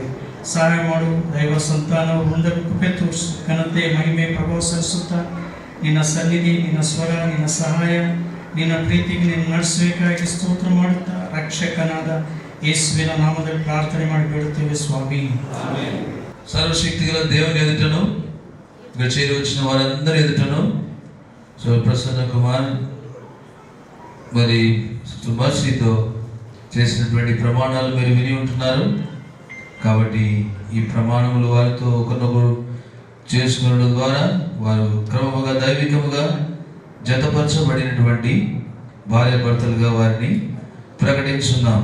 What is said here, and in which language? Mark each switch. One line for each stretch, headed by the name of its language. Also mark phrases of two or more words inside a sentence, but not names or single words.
Kannada: ಸಹಾಯ ಮಾಡು. ದೈವ ಸಂತಾನವು ಹೊಂದಲು ಕೃಪೆ ತೋರಿಸು. ಘನತೆ, ಮಹಿಮೆ, ಪ್ರಭಾವ ಸಲ್ಲಿಸುತ್ತಾ ನಿನ್ನ ಸನ್ನಿಧಿ, ನಿನ್ನ ಸ್ವರ, ನಿನ್ನ ಸಹಾಯ, ನಿನ್ನ ಪ್ರೀತಿಗೆ ನಿನ್ನ ನಡೆಸಬೇಕಾಗಿ ಸ್ತೋತ್ರ ಮಾಡುತ್ತಾ ರಕ್ಷಕನಾದ ಯೇಸುವಿನ ನಾಮದಲ್ಲಿ ಪ್ರಾರ್ಥನೆ ಮಾಡಿ ಬೇಡುತ್ತೇವೆ ಸ್ವಾಮಿ.
Telugu: సర్వశక్తి గల దేవుని ఎదుటను ఇక్కడ చేరి వచ్చిన వారందరి ఎదుటను ప్రసన్న కుమార్ మరి సుమర్శితో చేసినటువంటి ప్రమాణాలు మీరు విని ఉంటున్నారు. కాబట్టి ఈ ప్రమాణములు వారితో ఒకరినొకరు చేసుకునడం ద్వారా వారు క్రమముగా దైవికముగా జతపరచబడినటువంటి భార్యాభర్తలుగా వారిని ప్రకటించున్నాం.